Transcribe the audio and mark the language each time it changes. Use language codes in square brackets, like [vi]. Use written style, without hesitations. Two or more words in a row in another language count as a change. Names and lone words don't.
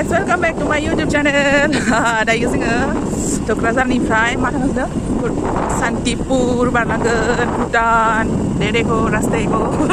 [en] Welcome back to my YouTube channel. [brx] Dayo जोङो Tukrajharनिफ्राय मा थांदों Santipur बारलांगोन Bhutan [hi] देखो रास्ते को